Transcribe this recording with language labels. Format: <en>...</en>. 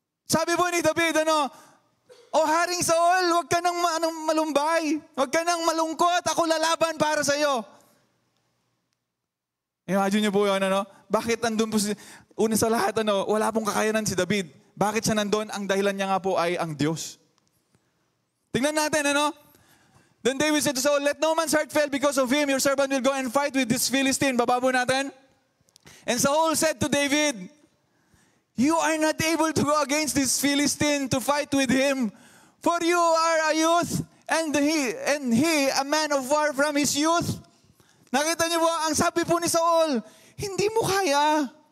<tl>Sabi po ni David, O Haring Saul, huwag ka nang malumbay. Huwag ka nang malungkot. Ako lalaban para sa iyo. Imagine niyo po yun, Bakit nandun po una sa lahat, wala pong kakayanan si David. Bakit siya nandun? Ang dahilan niya nga po ay ang Diyos. Tingnan natin,</tl> <en>Then David said to Saul, let no man's heart fail because of him. Your servant will go and fight with this Philistine.</en> <tl>Baba po natin.</tl> <en>And Saul said to David, you are not able to go against this Philistine to fight with him. For you are a youth, and he a man of war from his youth.</en> <tl>Nakita niyo po, ang sabi po ni Saul, hindi mo kaya.</tl>